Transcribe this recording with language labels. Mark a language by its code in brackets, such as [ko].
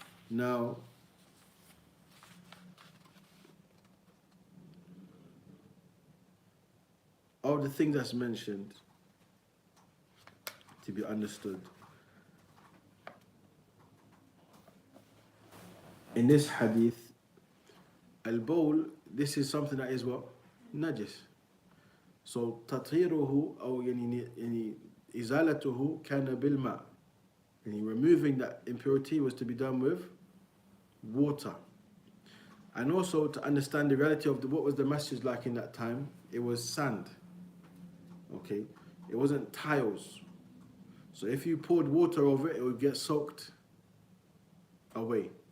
[en] Now, all the things that's mentioned to be understood in this hadith, al-bawl, this is something that is what? [ar] Najis. [en] So [ar] تطهيره أو يعني إزالته كان بالماء. [en] And removing that impurity was to be done with water. And also to understand the reality of what was the masjid like in that time, it was sand. Okay, it wasn't tiles. So if you poured water over it, it would get soaked away.